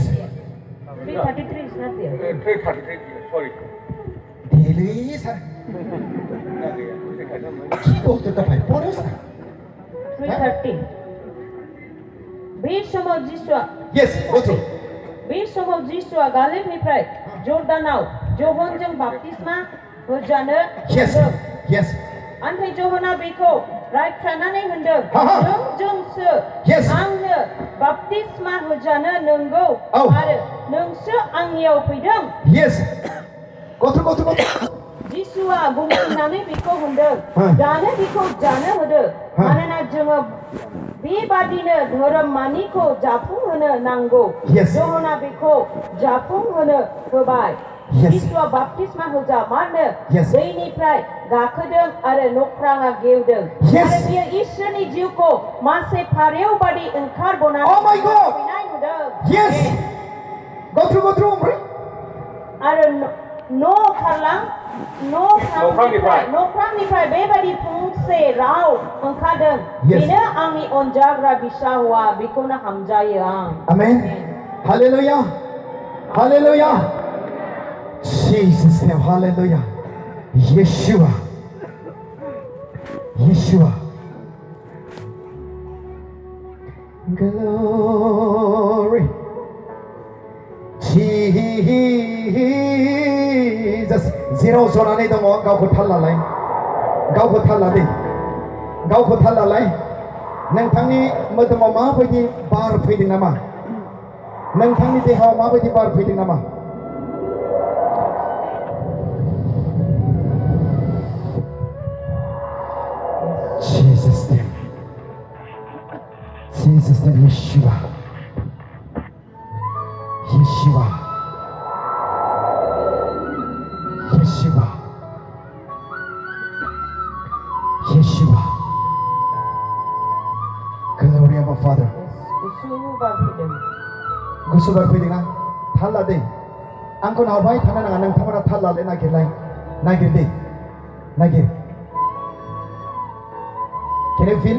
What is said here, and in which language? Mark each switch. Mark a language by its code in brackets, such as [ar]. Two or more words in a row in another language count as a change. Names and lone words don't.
[en] 3:33 is not there. 3:33 sorry Daily sir [ko] 기도도 다 버렸어 [en] 3:30. [brx] बै समाव जिसुआ [en] yes okay [brx] बै समाव जिसुआ गालिबनिफ्राय जर्दानाव जहनजों बाप्तिस्मा होजानो [en] yes yes [brx] ओमफ्राय जहना बेखौ रायख्रानानै होनदों नों जोंसो [en] Yes. [brx] आंनो बाप्तिस्मा होजानो नंगौ औ। आरो नोंसो आंनियाव फैदों [en] yes go to [brx] जिसुआ बुंफिननानै बेखौ होनदों दानो बेखौ जानो होदो मानोना जोङो बेबादिनो धोरोमानिखौ जाफुंहोनो नांगौ [en] Yes. [brx] जहना बेखौ जाफुंहोनो होबाय [en] Yes. [brx] जिसुआ बाप्तिस्मा होजा मानो [en] Yes. [brx] दैनिफ्राय गाखोदों आरो नख्राङा गेवदों [en] Yes. [brx] आरो बियो इसोरनि जिउखौ मासे फारेव बादि ओंखारबोनानै [en] Oh my God. [brx] फैनाय नुदों [en] yes go through ओमफ्राय [brx] आरो नख्रांनिफ्राय बेबायदि फंसे राव ओंखारदों [en] Yes. [brx] बेनो आंनि अनजाग्रा बिसा हौवा बेखौनो हामजायो आं [en] amen hallelujah hallelujah Jesus name hallelujah Yeshua glory [brx] Jesus जेराव जनानै दङ गावखौ थाल लालाय गावखौ थाल लादे गावखौ थाल लालाय नोंथांनि मोदोमाव माबायदि बार फैदों नामा नोंथांनि देहायाव माबायदि बार फैदों नामा [en] Jesus name Yeshua glory of our Father [brx] गुसु बार फैदों ना थाल लादे आंखौ नारबाय थानो नाङा नोंथांमोना थाल लालाय नागिर दे [en] Can you feel?